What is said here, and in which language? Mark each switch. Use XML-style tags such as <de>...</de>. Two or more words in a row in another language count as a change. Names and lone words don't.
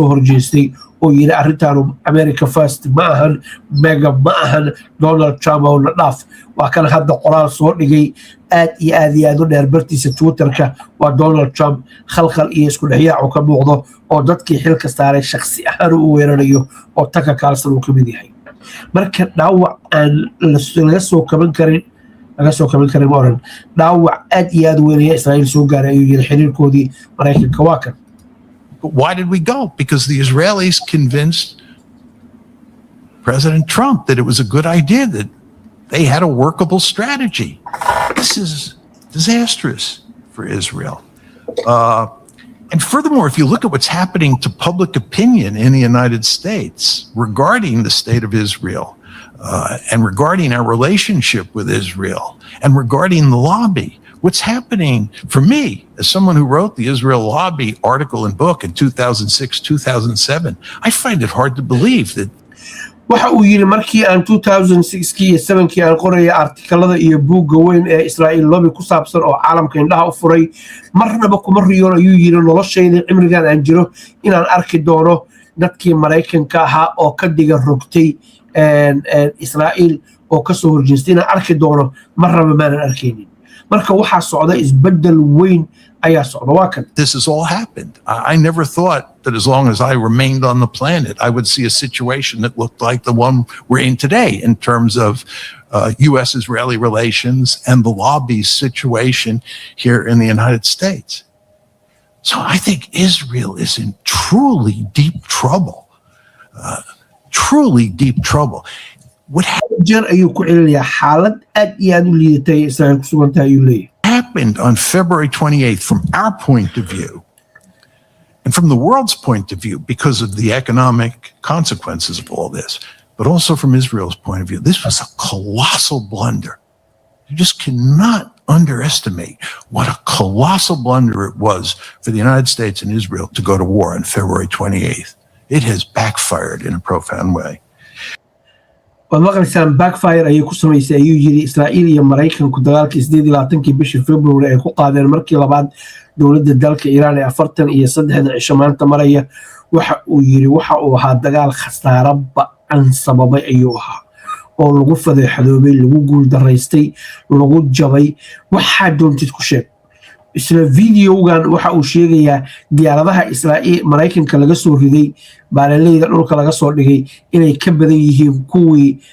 <so>horjeestay oo yidhi arrintaanu America First ma ahan mega ma ahan Donald Trump oo na dhaaf waa kan hadda qoraal soo dhigay aad u dheer bartiisa Twitterka waa Donald Trump khalkhal iyo isku dhexyaac ka muuqdo oo dadkii xilka saaray shakhsi ahaan u weerarayo oo Tucker Carlson uu ka mid yahay marka dhaawac aan laga soo kaban karin oran dhaawac aad iyo aad weynaya Israa'iil soo gaaray ayuu yidhi xiriirkoodii maraykanka waa kan</so> <en>But why did we go? Because the Israelis convinced President Trump that it was a good idea, that they had a workable strategy. This is disastrous for Israel. And furthermore, if you look at what's happening to public opinion in the United States regarding the state of Israel, and regarding our relationship with Israel, and regarding the lobby, what's happening for me as someone who wrote the Israel lobby article and book in 2006, 2007, I find it hard to believe that</en> <so>waxa uu yidhi markii aan 2006kii iyo 7kii aan qoraya artikalada iyo buugga weyn ee Israa'iil lobby ku saabsan oo caalamka indhaha u furay marnaba kuma riyoon ayuu yidhi noloshayda cimrigan aan jiro inaan arki doono dadkii maraykanka ahaa oo ka diga rogtay Israa'iil oo ka soo horjeestay inaan arki doono marnaba maanan arkaynin marka waxaa socda isbeddel weyn ayaa socda waa kan</so> <en>this has all happened. I never thought that as long as I remained on the planet, I would see a situation that looked like the one we're in today in terms of U.S.-Israeli relations and the lobby situation here in the United States. So I think Israel is in truly deep trouble. Truly deep trouble. What</en> <so>jeer ayuu ku celinayaa xaalad aad iyo aad u liidatay Israa'iil ku sugantahay ayuu leeyahay</so> <en>happened on February 28th from our point of view, And from the world's point of view, because of the economic consequences of all this, but also from Israel's point of view, this was a colossal blunder. You just cannot underestimate what a colossal blunder it was for the United States and Israel to go to war on February 28th. It has backfired in a profound way.</en> <so>waad maqlaysaan backfire ayay ku samaysay ayuu yiri Israa'iil iyo Mareykanku dagaalkii 28 bishii February ay ku qaadeen markii labaad dowladda dalka Iran ee 43 cisho maanta maraya waxa uu yiri waxa uu ahaa dagaal khasaare ba'an sababay ayuu ahaa oo lagu fadeexadoobay lagu guul daraystay lagu jabay waxa doontid ku sheeg isla videogan waxa uu sheegayaa diyaaradaha Israa'iil Mareykanka laga soo riday baalaleeyda dhulka laga soo dhigay inay ka badan yihiin kuwii</so>